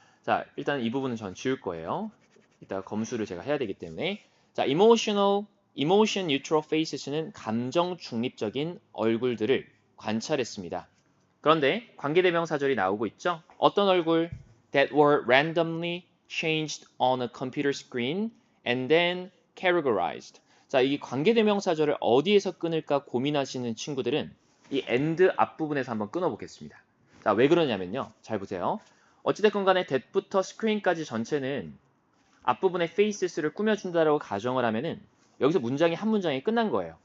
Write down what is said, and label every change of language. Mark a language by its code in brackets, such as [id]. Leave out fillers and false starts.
[ko] 자, 일단 이 부분은 전 지울 거예요. 이따 검수를 제가 해야 되기 때문에. 자, [en] emotion neutral faces [ko] 는 감정 중립적인 얼굴들을 관찰했습니다. 그런데 관계대명사절이 나오고 있죠. 어떤 얼굴? [en] That were randomly changed on a computer screen and then categorized. [ko] 자, 이 관계대명사절을 어디에서 끊을까 고민하시는 친구들은 이 and 앞부분에서 한번 끊어보겠습니다. 자, 왜 그러냐면요. 잘 보세요. 어찌됐건 간에 that부터 screen까지 전체는 앞부분에 faces를 꾸며준다라고 가정을 하면은 여기서 문장이 한 문장이 끝난 거예요.